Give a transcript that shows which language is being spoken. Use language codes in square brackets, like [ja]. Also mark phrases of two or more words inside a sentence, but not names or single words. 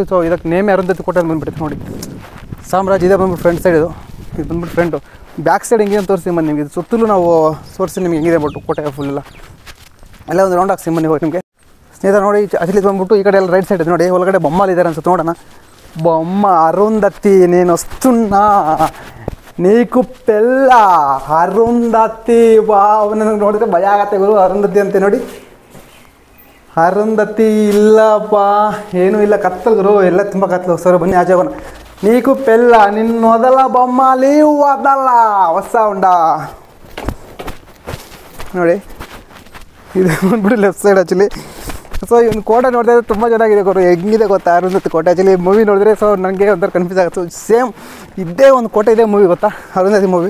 [kn] ಸೊ ಇದಕ್ಕೆ ನೇಮೇ ಅರುಂಧತಿ ಕೋಟೆ ಅಂತ ಬಂದುಬಿಡುತ್ತೆ ನೋಡಿ. ಸಾಮ್ರಾಜ್ಯ ಇದೆ ಬಂದ್ಬಿಟ್ಟು ಫ್ರಂಟ್ ಸೈಡ್ ಇದು ಬಂದ್ಬಿಟ್ಟು ಫ್ರಂಟು. ಬ್ಯಾಕ್ ಸೈಡ್ ಹೆಂಗೆ ಅಂತ ತೋರಿಸಿ ಬನ್ನಿ ನಿಮಗೆ. ಇದು ಸುತ್ತಲೂ ನಾವು ತೋರಿಸಿ ನಿಮಗೆ ಹೆಂಗಿದೆ ಬಿಟ್ಟು ಕೋಟೆ ಫುಲ್ ಎಲ್ಲ ಒಂದು ರೌಂಡ್ ಹಾಕ್ಸಿ ಬನ್ನಿ ಹೋಗಿ ನಿಮಗೆ. ಸ್ನೇಹಿತರೆ ನೋಡಿ ಆ್ಯಕ್ಚುಲಿ ಬಂದ್ಬಿಟ್ಟು ಈ ಕಡೆ ಎಲ್ಲ ರೈಟ್ ಸೈಡ್ ಇದೆ ನೋಡಿ. ಒಳಗಡೆ ಬೊಮ್ಮಾಲಿದ್ದಾರೆ ಅನ್ಸುತ್ತೆ ನೋಡೋಣ. [te] బొమ్మ అరుంధతి నేను వస్తున్నా నీకు పెళ్ళ ಅರುಂಧತಿ. [kn] ವಾವ್, ನನಗೆ ನೋಡಿದ್ರೆ ಭಯ ಆಗತ್ತೆ ಗುರು. ಅರುಂಧತಿ ಅಂತೆ ನೋಡಿ. ಅರುಂಧತಿ ಇಲ್ಲಪ್ಪ, ಏನೂ ಇಲ್ಲ, ಕತ್ತಲು ಗುರು, ಎಲ್ಲ ತುಂಬ ಕತ್ತಲು. ಸರಿ ಬನ್ನಿ ಆಚೆ ಹೋಗೋಣ. [te] నీకు పెళ్ళ నిన్ను వదల బొమ్మాలి వదల [kn] ಹೊಸ ಉಂಡ ನೋಡಿ. ಇದು ಬಂದ್ಬಿಟ್ಟು ಲೆಫ್ಟ್ ಸೈಡ್ ಆ್ಯಕ್ಚುಲಿ. ಸೊ ಈ ಒಂದು ಕೋಟೆ ನೋಡಿದ್ರೆ ತುಂಬ ಚೆನ್ನಾಗಿದೆ ಗುರು. ಹೆಂಗಿದೆ ಗೊತ್ತಾ ಅರುಂಧತಿ ಕೋಟೆ. ಆ್ಯಕ್ಚುಲಿ ಮೂವಿ ನೋಡಿದ್ರೆ ಸೊ ನನಗೆ ಒಂಥರ ಕನ್ಫ್ಯೂಸ್ ಆಗುತ್ತೆ. ಸೇಮ್ ಇದೇ ಒಂದು ಕೋಟೆ ಇದೆ ಮೂವಿ ಗೊತ್ತಾ, ಅರುಂಧತಿ ಮೂವಿ.